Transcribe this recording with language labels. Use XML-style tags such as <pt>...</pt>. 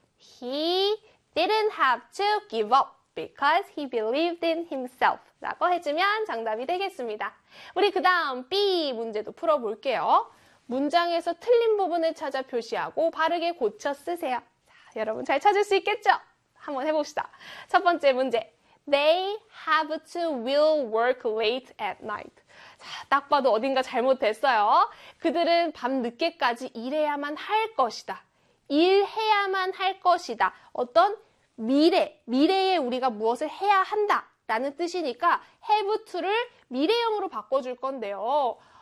<en>He didn't have to give up because he believed in himself.</en> <ko>라고 해주면 정답이 되겠습니다. 우리 그 다음 B 문제도 풀어볼게요. 문장에서 틀린 부분을 찾아 표시하고 바르게 고쳐 쓰세요. 자, 여러분 잘 찾을 수 있겠죠? 한번 해봅시다. 첫 번째 문제.</ko> <en>They have to will work late at night.</en> <ko>자, 딱 봐도 어딘가 잘못됐어요. 그들은 밤 늦게까지 일해야만 할 것이다. 일해야만 할 것이다. 어떤 미래에 우리가 무엇을 해야 한다라는 뜻이니까 have to를 미래형으로 바꿔줄 건데요.</ko>